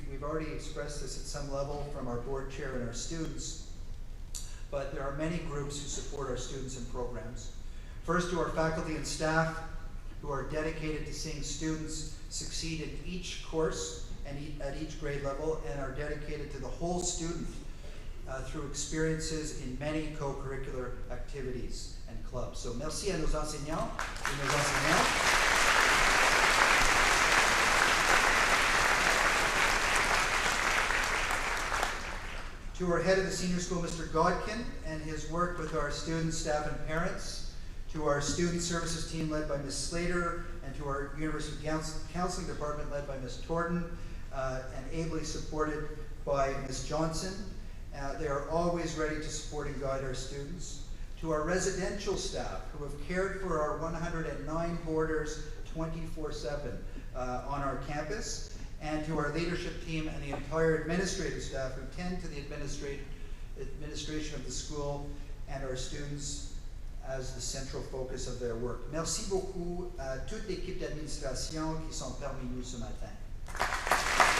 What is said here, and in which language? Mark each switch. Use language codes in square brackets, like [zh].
[en] We've already expressed this at some level from our board chair and our students, but there are many groups who support our students and programs. First, to our faculty and staff who are dedicated to seeing students succeed in each course and at each grade level, and are dedicated to the whole student through experiences in many co-curricular activities and clubs. [fr] So merci à nos enseignants et nos enseignantes. [en] To our head of the senior school, Mr. Godkin, and his work with our students, staff, and parents. To our student services team led by Ms. Slater, and to our University Counseling Department led by Ms. Torden, and ably supported by Ms. Johnson. They are always ready to support and guide our students. To our residential staff, who have cared for our 109 boarders 24/7 on our campus, and to our leadership team and the entire administrative staff who tend to the administration of the school and our students as the central focus of their work. [fr] Merci beaucoup à toute l'équipe d'administration qui sont parmi nous ce matin.